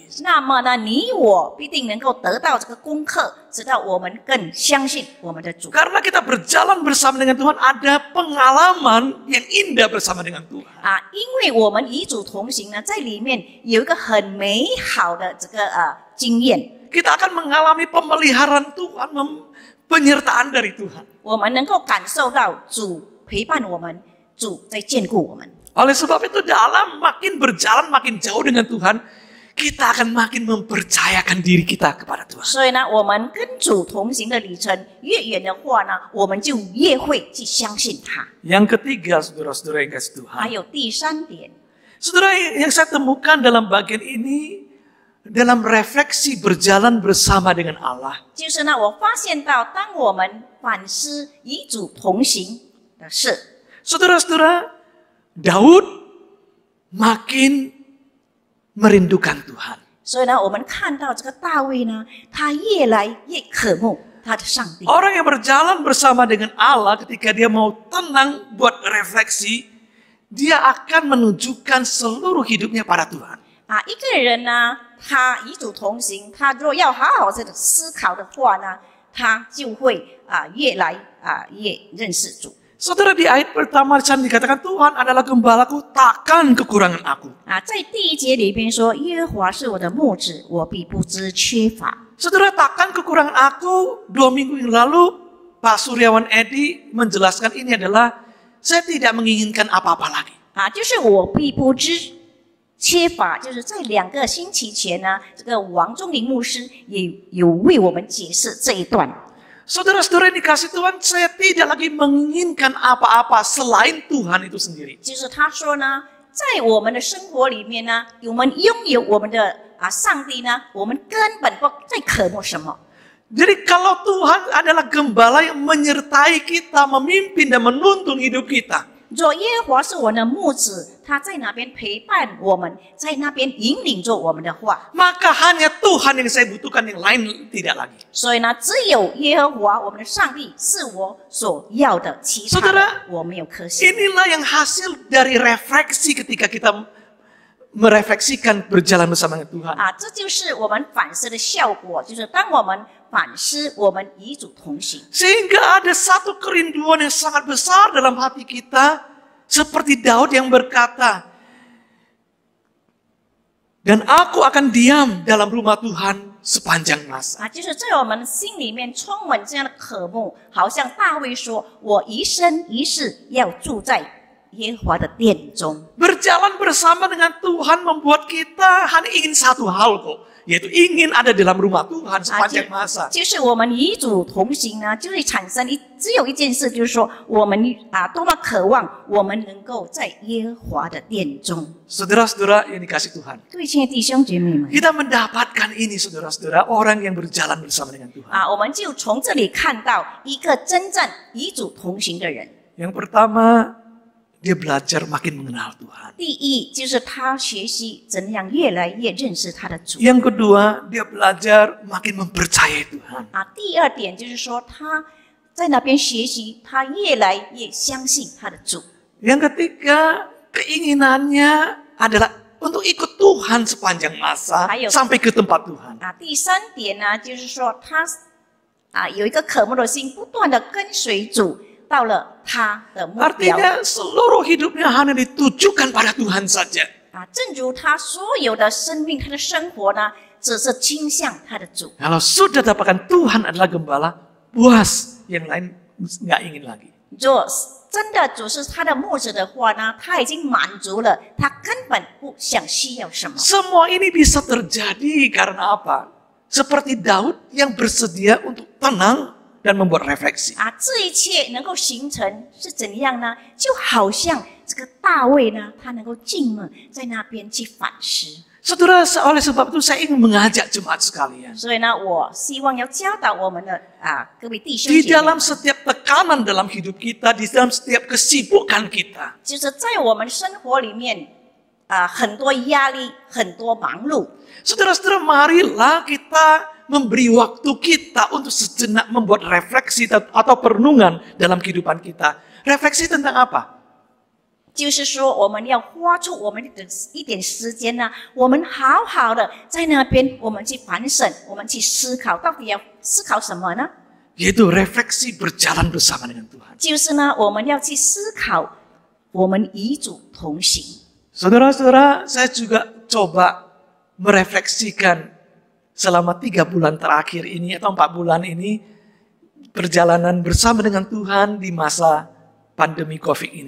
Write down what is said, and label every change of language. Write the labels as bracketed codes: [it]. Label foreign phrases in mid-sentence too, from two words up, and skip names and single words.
[zh] 那么呢，你我必定能够得到这个功课，直到我们更相信我们的主。 [id] Karena kita berjalan bersama dengan Tuhan, ada pengalaman yang indah bersama dengan Tuhan. [zh] 因为我们与主同行呢，在里面有一个很美好的这个经验， [id] Kita akan mengalami pemeliharaan Tuhan, penyertaan dari Tuhan. [zh] 我们能够感受到主陪伴我们，主在眷顾我们。 [id] Oleh sebab itu dalam makin berjalan makin jauh dengan Tuhan, kita akan makin mempercayakan diri kita kepada Tuhan. [zh] 所以呢，我们跟主同行的旅程越远的话呢，我们就越会去相信他。 [id] Yang ketiga, saudara-saudara yang kasih [zh] 还 [id] Tuhan. [zh] 有第三点， [id] Saudara, yang saya temukan dalam bagian ini, dalam refleksi berjalan bersama dengan Allah. [zh] 就是呢，我发现到，当我们反思与主同行的事， [id] Saudara-saudara, Daud makin merindukan Tuhan. [zh] 所以呢，我们看到这个大卫呢，他越来越渴慕他的上帝。 [id] Orang yang berjalan bersama dengan Allah ketika dia mau tenang buat refleksi, dia akan menunjukkan seluruh hidupnya pada Tuhan. [zh] 啊，一个人呢，他与主同行，他若要好好的思考的话呢，他就会越来越认识主。 [id] Saudara, di ayat pertama dikatakan Tuhan adalah gembalaku, takkan kekurangan aku. [zh] 啊，在第一节里边说，耶和华是我的牧者，我必不知缺乏。 [id] Saudara, takkan kekurangan aku. 2 minggu yang lalu Pak Suryawan Edi menjelaskan ini adalah saya tidak menginginkan apa-apa lagi. [zh] 啊，就是我必不知缺乏，就是在2个星期前呢，这个王忠林牧师也有为我们解释这一段。 [id] Saudara-saudara yang dikasih Tuhan, saya tidak lagi menginginkan apa-apa selain Tuhan itu sendiri. [zh] 就是他说呢，在我们的生活里面呢，我们拥有我们的上帝呢，我们根本不再渴慕什么。 [id] Jadi kalau Tuhan adalah gembala yang menyertai kita, memimpin dan menuntun hidup kita. [zh] 若耶和华是我们的牧者，他在那边陪伴我们，在那边引领着我们的话， [id] Maka hanya Tuhan yang saya butuhkan, yang lain tidak lagi. [zh] 所以呢，只有耶和华我们的上帝是我所要的，其他的 [id] Saudara, [zh] 我没有可想。 [id] Inilah yang hasil dari refleksi ketika kita merefleksikan berjalan bersama dengan Tuhan. [zh] 啊，这就是我们反思的效果，就是当我们反思，我们与主同行。 [id] Sehingga ada satu kerinduan yang sangat besar dalam hati kita. Seperti Daud yang berkata, dan aku akan diam dalam rumah Tuhan sepanjang masa. [zh] 啊，就是在我们心里面充满这样的渴慕，好像大卫说：“我一生一世要住在耶和华的殿中。” [id] Berjalan bersama dengan Tuhan membuat kita hanya ingin satu hal kok. Yaitu ingin ada dalam rumah Tuhan 啊， sepanjang masa. [zh] 就是我们与主同行呢，就会产生只有一件事，就是说我们多么渴望我们能够在耶和华的殿中。 [id] Saudara-saudara yang dikasih Tuhan. [zh] 各位亲爱的弟兄姐妹们， [id] Kita mendapatkan ini saudara-saudara, orang yang berjalan bersama dengan Tuhan. [zh] 我们就从这里看到一个真正与主同行的人。 [id] Yang pertama, dia belajar makin mengenal Tuhan. [zh] 第一，就是他学习怎样越来越认识他的主。 [id] Yang kedua, dia belajar makin mempercayai Tuhan. [zh] 第二点就是说他在那边学习，他越来越相信他的主。 [id] Yang ketiga, keinginannya adalah untuk ikut Tuhan sepanjang masa Ayo. sampai ke tempat Tuhan. [zh] 第三点呢，就是说他有一个渴慕的心，不断的跟随主，到了他的目标。 [id] Artinya seluruh hidupnya hanya ditujukan pada Tuhan saja. [zh] 正如他所有的生命，他的生活呢，只是倾向他的主。 [id] Kalau sudah dapatkan Tuhan adalah gembala, puas, yang lain nggak ingin lagi. [zh] 若真的主是他的牧者的话呢，他已经满足了，他根本不想需要什么。 [id] Semua ini bisa terjadi karena apa? Seperti Daud yang bersedia untuk tenang dan membuat refleksi. [zh] 这一切能够形成是怎样呢？就好像这个大卫呢，他能够静默在那边去反思。 [id] Saudara, oleh sebab itu saya ingin mengajak jemaat sekalian. [zh] 所以呢，我希望要教导我们的各位弟兄 [id] Di [zh] 姐妹 [id] dalam [zh] 们， [id] setiap tekanan dalam hidup kita, di dalam setiap kesibukan kita, [zh] 就是在我们生活里面很多压力，很多忙碌。 [id] saudara-saudara, marilah kita memberi waktu kita untuk sejenak membuat refleksi atau perenungan dalam kehidupan kita. Refleksi tentang apa? [zh] 就是说，我们要花出我们的一点时间呢，我们好好的在那边，我们去反省，我们去思考，到底要思考什么呢？ [id] Yaitu refleksi berjalan bersama dengan Tuhan. [zh] 就是呢，我们要去思考，我们与主同行。 [id] Saudara-saudara, saya juga coba merefleksikan selama 3 bulan terakhir ini atau 4 bulan ini perjalanan bersama dengan Tuhan di masa pandemi COVID ini.